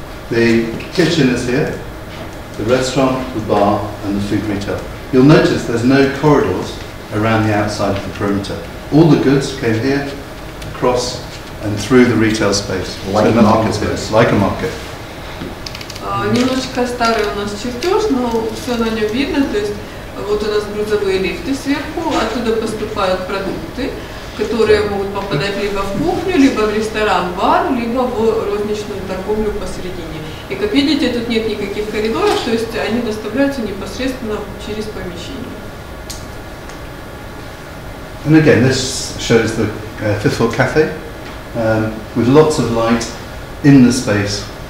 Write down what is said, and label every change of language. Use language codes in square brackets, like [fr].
[en] The kitchen is here, the restaurant, the bar, and the food retail. You'll notice there's no corridors around the outside of the perimeter. All the goods came here, across, and through the retail space. Like so a market. Like a market. [ru] Немножечко старый у нас чертеж, но все на нем видно. То есть вот у нас грузовые лифты сверху, оттуда поступают продукты, которые могут попадать либо в кухню, либо в ресторан, бар, либо в розничную торговлю посередине. И как видите, тут нет никаких коридоров, то есть они доставляются непосредственно через помещение. [en] And again, this shows the 5th floor cafe with lots of light in the space.